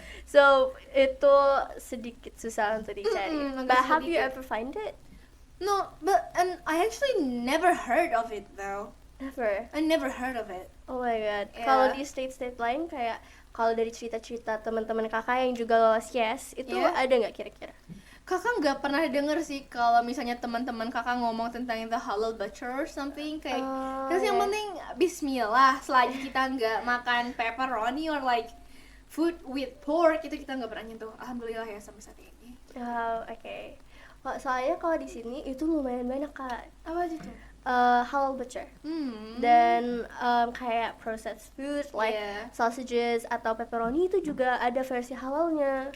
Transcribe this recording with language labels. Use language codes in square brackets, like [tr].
[id] So itu sedikit susah untuk dicari. Mm-mm, agak [en] But have you [id] sedikit. [en] ever find it? No, and I actually never heard of it though. Never. I never heard of it. Oh my god. Yeah. [id] Kalau di state-state lain kayak kalau dari cerita-cerita teman-teman kakak yang juga lolos yes, itu [en] Yeah. [id] ada nggak kira-kira? Kakak nggak pernah denger sih kalau misalnya teman-teman kakak ngomong tentang [en] the halal butcher or something [id] kayak. Oh, Terus yang penting Bismillah, selagi kita nggak makan pepperoni [en] or like food with pork, [id] itu kita nggak pernah nyentuh. Alhamdulillah ya sampai saat ini. Oh, oke. Soalnya kalau di sini itu lumayan banyak kak. Apa aja tuh? [en] Halal butcher. Hmm. [id] Dan kayak [en] processed food like Yeah. [id] sausages atau pepperoni itu juga ada versi halalnya.